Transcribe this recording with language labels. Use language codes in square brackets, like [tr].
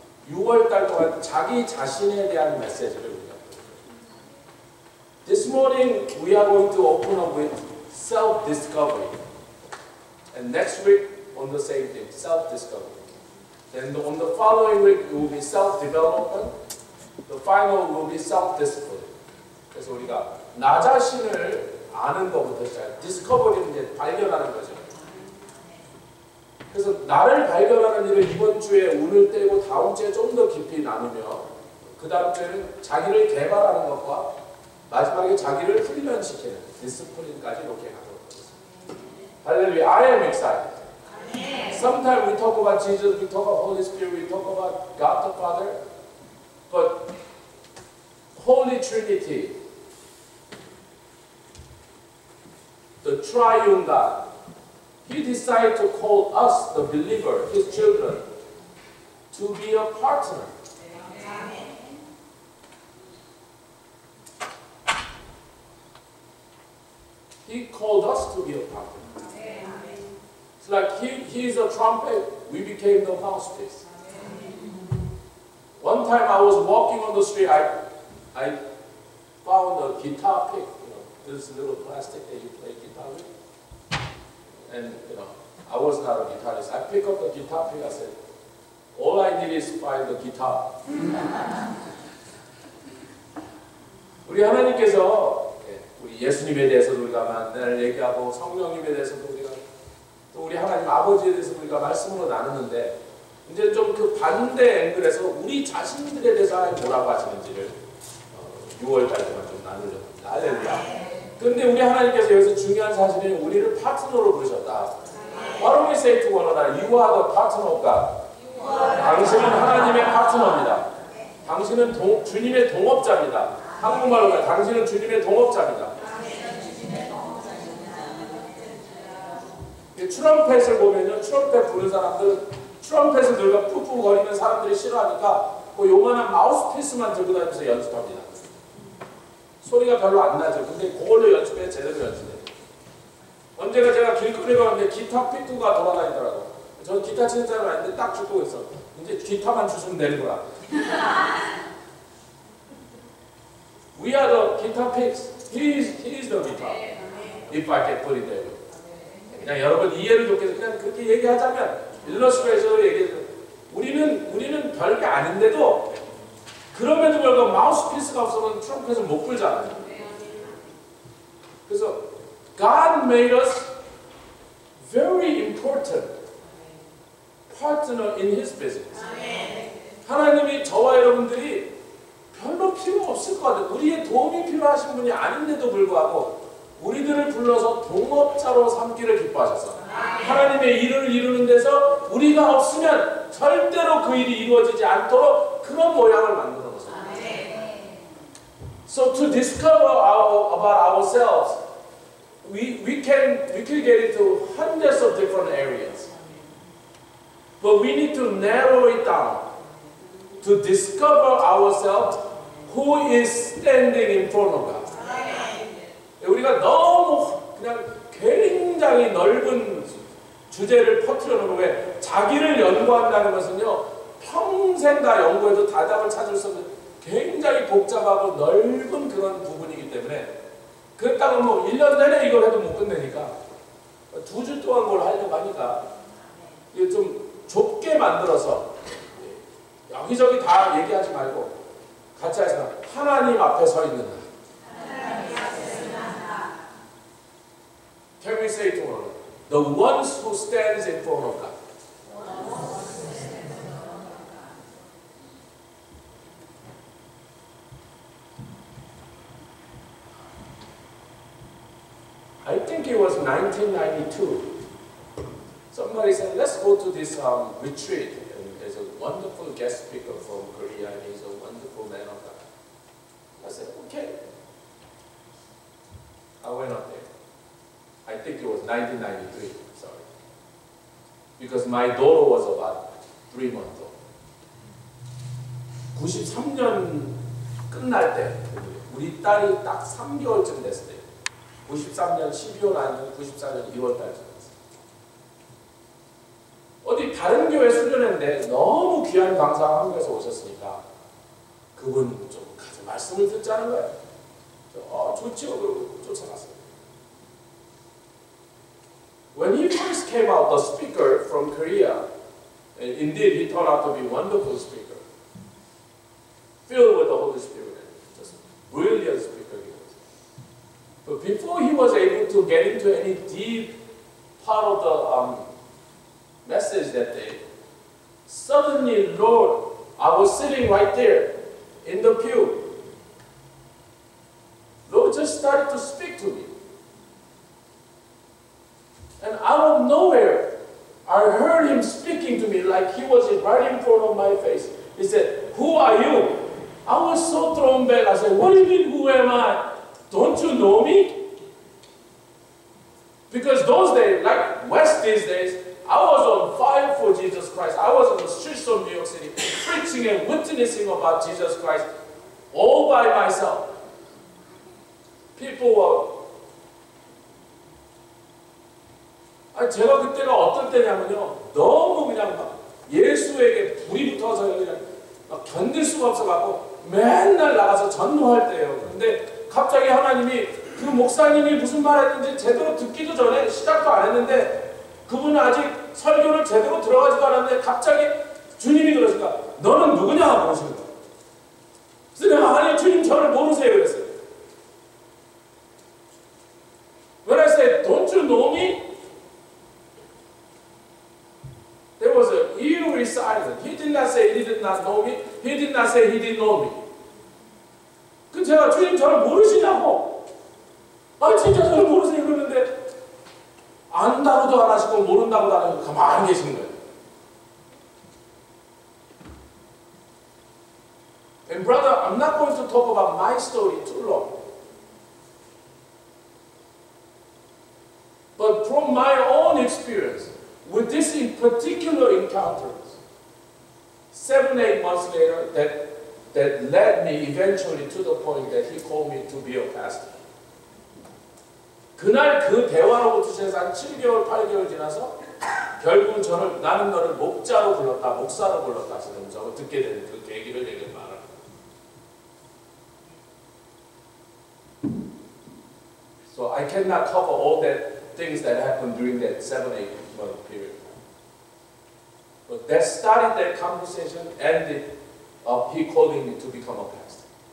[ko] 6월달 동안 자기 자신에 대한 메시지를 우리가 [en] This morning we are going to open up with self-discovery. And next week on the same thing, self-discovery. Then on the following week it will be self-development. The final will be self-discipline. [ko] 그래서 우리가 나 자신을 아는 것부터 시작. 디스커버리는 이제 발견하는 거죠. 그래서 나를 발견하는 일을 이번 주에 오늘 떼고 다음 주에 좀 더 깊이 나누며 그 다음 주에는 자기를 개발하는 것과 마지막에 자기를 훈련시키는 디스플린까지 이렇게 가도록 하겠습니다. 할렐루야. [en] I am excited. Sometimes we talk about Jesus, we talk about Holy Spirit, we talk about God the Father, but Holy Trinity, the triune God, He decided to call us, the believer, His children, to be a partner. He called us to be a partner. It's like He is a trumpet, we became the mouthpiece. One time I was walking on the street, I found a guitar pick, this little plastic that you play guitar with. And I was not a guitarist. I picked up the guitar pick. I said, all I need is find the guitar. [ko] 우리 하나님께서 우리 예수님에 대해서도 우리가 만날 얘기하고 성령님에 대해서도 우리가 또 우리 하나님 아버지에 대해서 우리가 말씀으로 나누는데 이제 좀 그 반대 앵글에서 우리 자신들에 대해서 하나님 뭐라고 하시는지를 6월달 동안 좀 나누려고 합니다. 할렐루야. 근데 우리 하나님께서 여기서 중요한 사실은 우리를 파트너로 부르셨다. [en] Why don't we say to one another, you are the partner of God. [ko] 당신은 하나님의 파트너입니다. 당신은 주님의 동업자입니다. 한국말로 당신은 주님의 동업자입니다. 트럼펫을 보면요, 트럼펫 부는 사람들은 트럼펫을 들고 푹푹 거리면 사람들이 싫어하니까 그 요만한 마우스피스만 들고 다니면서 연습합니다. 소리가 별로 안 나죠. 근데 그걸로 연습해 제대로 연습해요. 언제가 제가 길거리에 가는데 기타 픽구가 돌아다니더라고요. 저는 기타 치는 사람 아닌데 딱 죽고 있어. 이제 기타만 주시면 되는 거야. [en] We are the guitar picks. He is the guitar. If I can put it there. [ko] 그냥 여러분 이해를 돕기 위해서 그냥 그렇게 얘기하자면 일러스트레이션으로 얘기해서 우리는 별게 아닌데도 그럼에도 불구하고 마우스피스가 없으면 트럼펫을 못 불잖아요. 그래서 [en] God made us very important partner in His business. [ko] 하나님이 저와 여러분들이 별로 필요 없을 것 같아요. 우리의 도움이 필요하신 분이 아닌데도 불구하고 우리들을 불러서 동업자로 삼기를 기뻐하셨어요. 하나님의 일을 이루는 데서 우리가 없으면 절대로 그 일이 이루어지지 않도록 그런 모양을 만들어 놓으세요. [en] So to discover about ourselves, we can get into hundreds of different areas, but we need to narrow it down to discover ourselves who is standing in front of God. [ko] 우리가 너무 그냥 굉장히 넓은 주제를 퍼뜨려 놓고 왜 자기를 연구한다는 것은요 평생 다 연구해도 답을 찾을 수 없는 굉장히 복잡하고 넓은 그런 부분이기 때문에 그렇다고 뭐 1년 내내 이걸 해도 못 끝내니까 2주 동안 뭘 하려고 하니까 이게 좀 좁게 만들어서 여기저기 다 얘기하지 말고 같이 해서 하나님 앞에 서 있는 날. [en] Can we say to one another, the ones who stands in front of God. I think it was 1992. Somebody said, let's go to this retreat. And there's a wonderful guest speaker from Korea, and he's a wonderful man of God. I said, okay. I went up there. I think it was 1993, sorry. Because my daughter was about 3 months old. [ko] 93년 끝날 때 우리 딸이 딱 3개월쯤 됐을 때 93년 12월 아니면 94년 2월 달쯤 됐어요. 어디 다른 교회 수련회인데 너무 귀한 강사가 한국에서 오셨으니까 그분 좀 가서 말씀을 듣자는 거예요. 좋지요. 그러고 쫓아갔어요. [en] When he first came out, the speaker from Korea, and indeed he turned out to be a wonderful speaker, filled with the Holy Spirit, just brilliant speaker he was. But before he was able to get into any deep part of the message that day, suddenly, Lord, I was sitting right there in the pew. Lord just started to speak to me. And out of nowhere, I heard him speaking to me like he was right in front of my face. He said, "Who are you?" I was so thrown back. I said, "What do you mean, who am I? Don't you know me?" Because those days, like West these days, I was on fire for Jesus Christ. I was on the streets of New York City preaching and witnessing about Jesus Christ all by myself. People were [ko] 제가 그때가 어떤 때냐면요, 너무 그냥 막 예수에게 불이 붙어서 그냥 막 견딜 수가 없어갖고 맨날 나가서 전도할 때예요. 근데 갑자기 하나님이 그 목사님이 무슨 말했는지 제대로 듣기도 전에 시작도 안 했는데 그분은 아직 설교를 제대로 들어가지도 않았는데 갑자기 주님이 그러시니까 너는 누구냐 그러시는 거예요. 그래서 내가 아니 주님 저를 모르세요 그랬어요. [en] When I said, "Don't you know me?" There was an eerie silence. He did not say he did not know me. He did not say he didn't know me. [ko] 그 제가 주님 저를 모르시냐고. 진짜 저를 모르세요 그러는데 안다고도 안 하시고 모른다고도 안 하시고 가만히 계시는 거예요. [en] And brother, I'm not going to talk about my story too long. But from my own experience, with this in particular encounters, 7-8 months later, that led me eventually to the point that he called me to be a pastor. [ko] 그날 그 대화로부터 시작해서 한 7개월, 8개월 지나서 결국은 저를 나는 너를 목자로 불렀다, 목사로 불렀다 하시는 저거 듣게 된 그 계기를 내게 말합니다. [en] So I cannot cover all that things that happened during that 7-8 month period. But that started that conversation and he calling me to become a pastor.